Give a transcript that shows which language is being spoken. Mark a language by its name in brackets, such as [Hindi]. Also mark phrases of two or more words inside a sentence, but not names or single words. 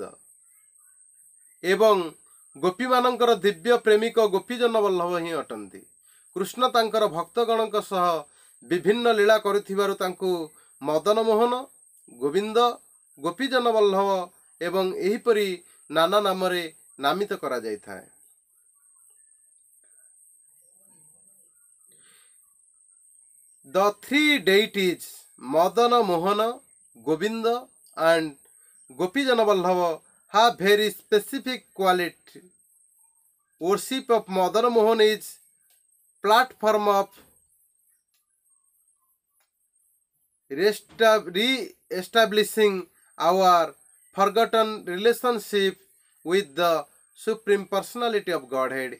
[Odia] ଏବଂ ଗୋପୀମାନଙ୍କର ଦିବ୍ୟ ପ୍ରେମିକ ଗୋପୀଜନ ବଲ୍ଲଭ ହିଁ ଅଟନ୍ତି। କୃଷ୍ଣ ତାଙ୍କର ଭକ୍ତଗଣଙ୍କ ସହ ବିଭିନ୍ନ ଲୀଳା କରୁଥିବାରୁ ତାଙ୍କୁ ମଦନ ମୋହନ, ଗୋବିନ୍ଦ, ଗୋପୀଜନ ବଲ୍ଲଭ ଏବଂ ଏହିପରି ନାନା ନାମରେ ନାମିତ କରାଯାଇଥାଏ। [English] The three deities Madana Mohana, Govinda and Gopijana Vallabha have very specific quality. Worship of Madana Mohan is platform of re-establishing our forgotten relationship with the Supreme Personality of Godhead.